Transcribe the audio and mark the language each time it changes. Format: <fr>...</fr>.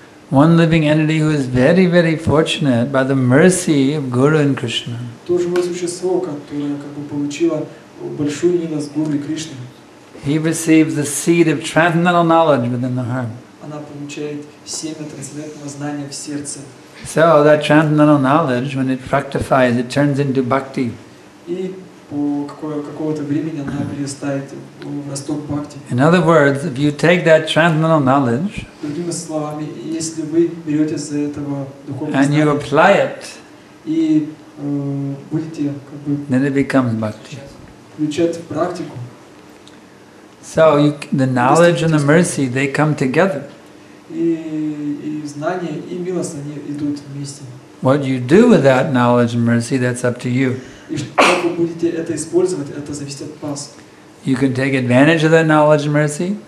<en>one living entity who is very, very fortunate by the mercy of Guru and Krishna,</en> <ru>то живое существо, которое как бы получило большую милость Гуру и Кришны,</ru> <en>he receives the seed of transcendental knowledge within the heart.</en> <ru>она получает семя трансцендентного знания в сердце.</ru> <en>So that transcendental knowledge, when it fructifies, it turns into bhakti.</en> <ru>И по какого-то времени она перестает в росток бхакти.</ru> <en>In other words, if you take that transcendental knowledge</en> <ru>Другими словами, если вы берете за этого духовного</ru> <en>and you</en> <ru>знания</ru> <en>apply it,</en> <ru>и будете как бы</ru> <en>then it becomes bhakti.</en> <ru>включать в практику,</ru> <en>So the knowledge and the mercy, they come together.</en> <ru>и знания, и милость, они идут вместе.</ru> <en>What you do with that knowledge and mercy, that's up to you.</en> <ru>И как вы будете это использовать, это зависит от вас.</ru> <en>You can take advantage of that knowledge and mercy,</en>